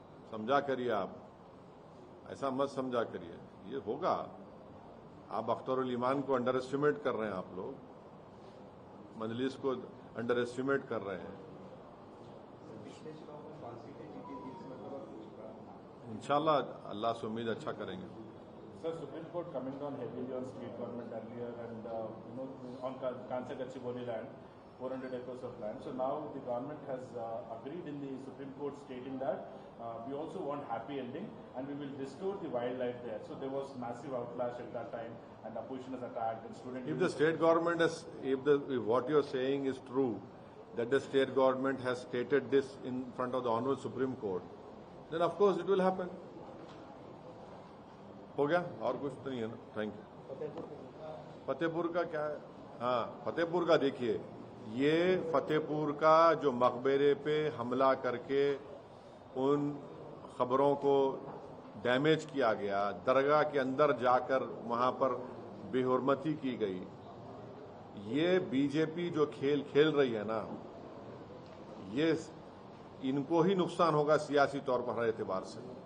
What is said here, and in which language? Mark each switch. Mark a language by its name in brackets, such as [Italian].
[Hindi] समझा करिए आप, ऐसा मत समझा करिए, ये होगा। आप अख्तरुल ईमान को अंडर एस्टिमेट कर रहे हैं, आप लोग मजलिस को अंडर एस्टिमेट कर रहे हैं। इंशाल्लाह अल्लाह से उम्मीद अच्छा करेंगे। [English] Sir, Supreme Court coming down heavily on state government earlier, and on Kansa Gachibowli land, 400 acres of land. So now the government has agreed in the Supreme Court, stating that we also want happy ending and we will restore the wildlife there. So there was massive outlash at that time, and opposition is attacked and students. If the state government has, if what you are saying is true, that the state government has stated this in front of the Honorable Supreme Court, then of course it will happen. [Hindi] हो गया, और कुछ तो नहीं है ना। Thank you. Fatehpur का क्या है? हाँ, फतेहपुर का देखिए, ये फतेहपुर का जो मकबरे पे हमला करके उन खबरों को डैमेज किया गया, दरगाह के अंदर जाकर वहां पर बेहुरमती की गई, ये बीजेपी जो खेल खेल रही है ना, ये इनको ही नुकसान होगा सियासी तौर पर हर एतबार से।